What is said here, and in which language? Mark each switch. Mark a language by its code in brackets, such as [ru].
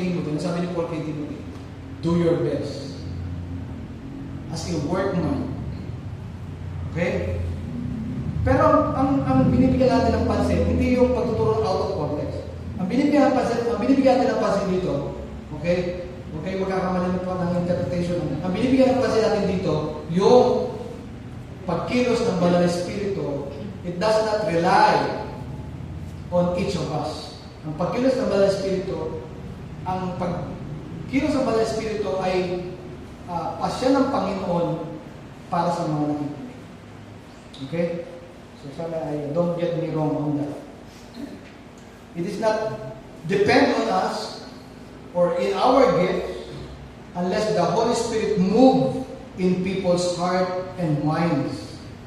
[en] Timothy, do your best as a workman. Okay? [tl] Pero ang binibigyan natin ng pansin, hindi yung pagtuturo [en] out of context. [tl] Ang binibigyan natin ng pansin dito, okay? Okay, magkakamali po ng interpretation. Ang binibigyan ng pansin natin dito, yung pagkilos ng banal na Espiritu, [en] it does not rely on each of us. [tl] Ang pagkilos ng banal na Espiritu, ang pagkilos ng banal na Espiritu ay pasya ng Panginoon para sa mga nakikinig. Okay? [en] So sana don't get me wrong on that. It is not depend on us or in our gifts unless the Holy Spirit move in people's heart and minds.